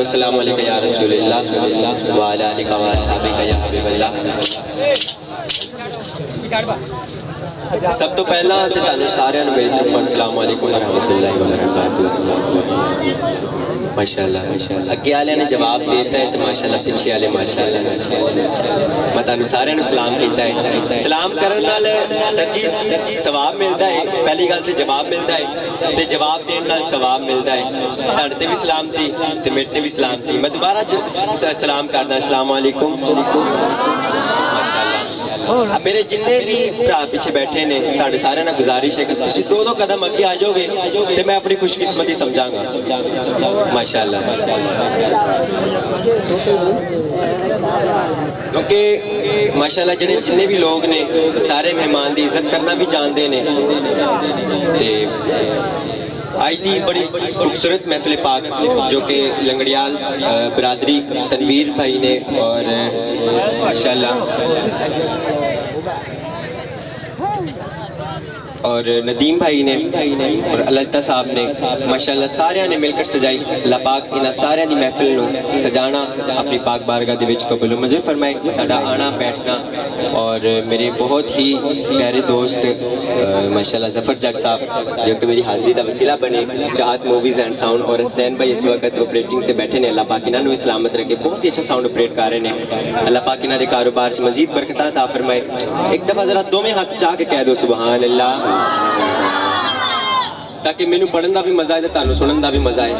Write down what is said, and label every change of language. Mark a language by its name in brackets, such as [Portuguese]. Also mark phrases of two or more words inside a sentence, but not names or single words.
[Arabic] والسلام عليك يا رسول الله وعلى آلك وأصحابك يا حبيب الله. [Punjabi] سب توں پہلا تے تہانوں ساریاں نوں میری طرف [Arabic] السلام عليكم ورحمة الله وبركاته. [Punjabi] ماشاءاللہ اگے والے نے جواب دیتا ہے تو ماشاءاللہ پیچھے والے ماشاءاللہ میں تہانوں ساریاں نوں سلام کیتا ہے. سلام کرن نال سر جی ثواب ملتا ہے، پہلی گل تو جواب ملتا ہے تے جواب دینے نال ثواب ملتا ہے. تہاڈے تے بھی سلامتی تے میرے تے بھی سلامتی. میں دوبارہ سلام کردا [Arabic] السلام عليكم [Punjabi] माशाअल्लाह। اب میرے جنے بھی بھرا پیچھے بیٹھے نے تہاڈے سارے نا گزارش ہے کہ تسیں دو دو قدم اگے آ جاؤ گے تو میں اپنی خوش قسمتی سمجھاں گا ماشاءاللہ کیونکہ ماشاءاللہ جنے بھی لوگ نے سارے مہمان کی عزت کرنا بھی جانتے ہیں. [Urdu] آج کی بڑی خوبصورت محفل پاک جو کہ لنگڑیال برادری تنویر بھائی نے اور ماشاءاللہ اور ندیم بھائی نے اور التا صاحب نے ماشاءاللہ سارے نے مل کر سجائی. [Punjabi] اللہ پاک انہاں سارے دی محفل نوں سجانا اپنی پاک بارگاہ دے وچ قبول منظور فرمائے. ساڈا آنا بیٹھنا اور میرے بہت ہی پیارے دوست ماشاءاللہ ظفر جٹ صاحب جو کہ میری حاضری کا وسیلہ بنے، چاہت موویز اینڈ ساؤنڈ اور حسنین بھائی اس وقت آپریٹنگ تے بیٹھے نے. [Urdu] اللہ پاک انہاں نوں سلامت رکھے، بہت ہی اچھا ساؤنڈ آپریٹ کر رہے ہیں. [Punjabi] اللہ پاک انہاں دے کاروبار سے مزید برکت عطا فرمائے۔ اک دفعہ ذرا دوویں ہاتھ چاہ کے کہہ دو [Arabic] سبحان الله [Punjabi] تاکہ مینوں پڑھن کا بھی مزہ ہے تو تہانوں سنن کا بھی مزہ ہے.